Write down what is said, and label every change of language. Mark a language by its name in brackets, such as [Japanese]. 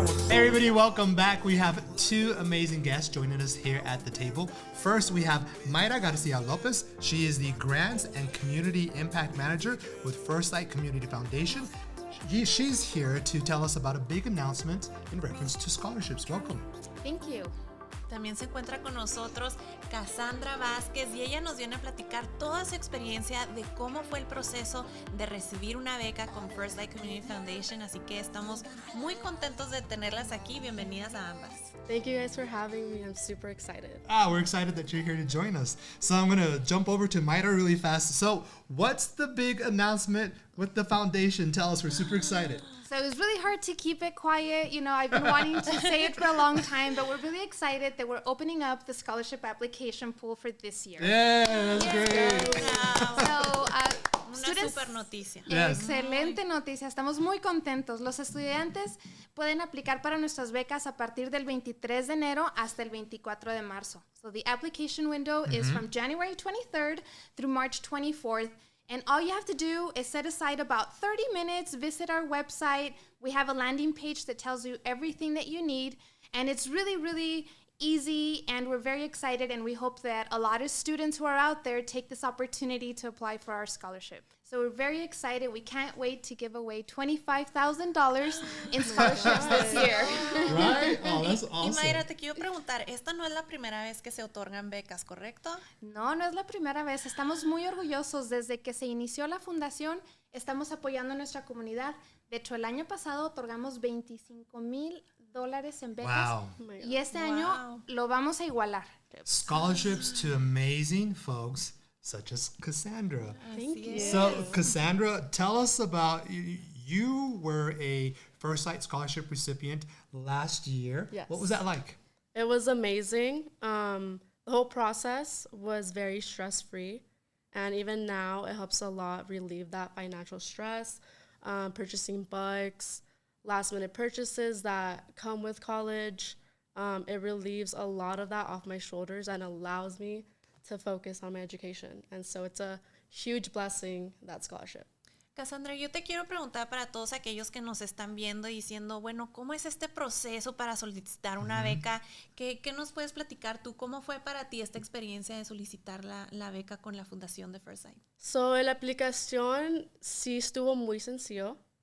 [English] Everybody, welcome back. We have two amazing guests joining us here at the table. First, we have Mayra Garcia Lopez. She is the Grants and Community Impact Manager with FirstLight Community Foundation. She's here to tell us about a big announcement in reference to scholarships. Welcome. Thank you. [Spanish] También se encuentra con nosotros Cassandra Vázquez y ella nos viene a platicar toda su experiencia de cómo fue el proceso de recibir una beca con FirstLight Community Foundation, así que estamos muy contentos de tenerlas aquí. Bienvenidas a ambas. [English] Thank you guys for having me. I'm super excited. We're excited that you're here to join us. So I'm going to jump over to Mayra really fast. So what's the big announcement with the foundation? Tell us, we're super excited. So it was really hard to keep it quiet. You know, I've been wanting to say it for a long time, but we're really excited that we're opening up the scholarship application pool for this year. Yeah, that's great. So, [Spanish] Una super noticia. [English] Yes. [Spanish] Excelente noticia. Estamos muy contentos. Los estudiantes pueden aplicar para nuestras becas a partir del 23 de enero hasta el 24 de marzo. [English] So the application window is from January 23rd through March 24th. And all you have to do is set aside about 30 minutes, visit our website. We have a landing page that tells you everything that you need. And it's really, really easy, and we're very excited, and we hope that a lot of students who are out there take this opportunity to apply for our scholarship. So we're very excited. We can't wait to give away $25,000 in scholarships this year. Right? Oh, that's [Spanish] Y [English] awesome. [Spanish] Mayra, te quiero preguntar, esta no es la primera vez que se otorgan becas, ¿correcto? No, no es la primera vez. Estamos muy orgullosos. Desde que se inició la fundación, estamos apoyando a nuestra comunidad. De hecho, el año pasado otorgamos $25,000 en becas. [English] Wow. [Spanish] Y este año lo vamos a igualar. [English] Scholarships to amazing folks such as Cassandra. Thank you. So, Cassandra, tell us about you were a FirstLight scholarship recipient last year. Yes. What was that like? It was amazing. The whole process was very stress-free. And even now, it helps a lot relieve that financial stress, purchasing books, last-minute purchases that come with college. It relieves a lot of that off my shoulders and allows me to focus on my education. And so it's a huge blessing, that scholarship. [Spanish] Cassandra, yo te quiero preguntar para todos aquellos que nos están viendo y diciendo, bueno, ¿cómo es este proceso para solicitar una beca? ¿Qué nos puedes platicar tú? ¿Cómo fue para ti esta experiencia de solicitar la beca con la Fundación de FirstLight? So, la aplicación sí estuvo muy sencillo.